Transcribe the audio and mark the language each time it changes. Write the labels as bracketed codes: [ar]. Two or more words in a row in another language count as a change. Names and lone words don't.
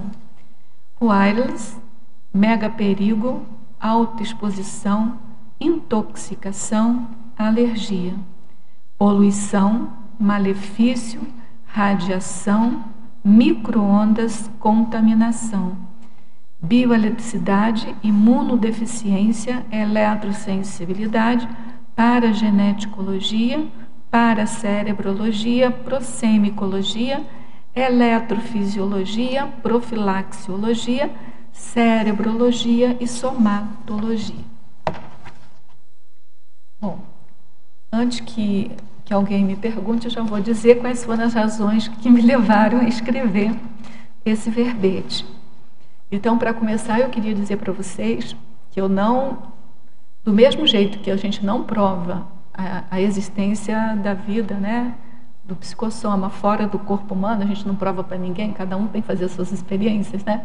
[pt] Wireless, mega perigo, autoexposição, intoxicação, alergia, poluição, malefício, radiação, micro-ondas, contaminação, bioeletricidade, imunodeficiência, eletrosensibilidade, parageneticologia, paracerebrologia, prosemicologia, eletrofisiologia, profilaxiologia, cerebrologia e somatologia. Bom, antes que alguém me pergunte, eu já vou dizer quais foram as razões que me levaram a escrever esse verbete. Então, para começar, eu queria dizer para vocês que eu não, do mesmo jeito que a gente não prova a existência da vida, né, do psicossoma fora do corpo humano, a gente não prova para ninguém, cada um tem que fazer as suas experiências, né?